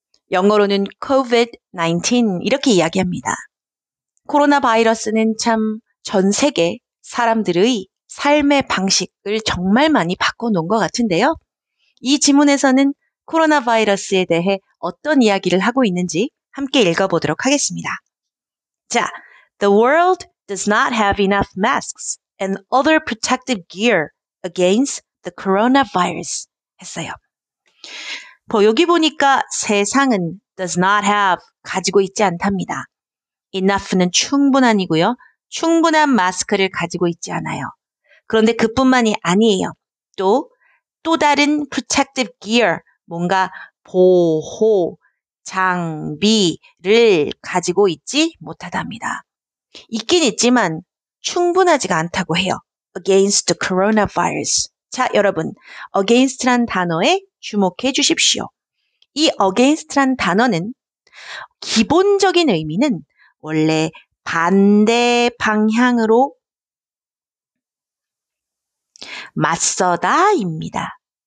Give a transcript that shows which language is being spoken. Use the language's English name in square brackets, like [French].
[Korean] 영어로는 COVID-19 이렇게 이야기합니다. 코로나 바이러스는 참 전 세계 사람들의 삶의 방식을 정말 많이 바꿔놓은 것 같은데요. 이 지문에서는 코로나 바이러스에 대해 어떤 이야기를 하고 있는지 함께 읽어보도록 하겠습니다. [English] 자, The world does not have enough masks and other protective gear against the coronavirus [Korean] 했어요. 여기 보니까 세상은 [English] does not have [Korean] 가지고 있지 않답니다. enough는 충분한이고요. 충분한 마스크를 가지고 있지 않아요. 그런데 그뿐만이 아니에요. 또 다른 [English] protective gear, [Korean] 뭔가 보호, 장비를 가지고 있지 못하답니다. 있긴 있지만 충분하지가 않다고 해요. [English] against the coronavirus. [Korean] 자, 여러분, against란 단어에 주목해 주십시오. 이 against란 단어는 기본적인 의미는 원래 반대 방향으로 맞서다입니다.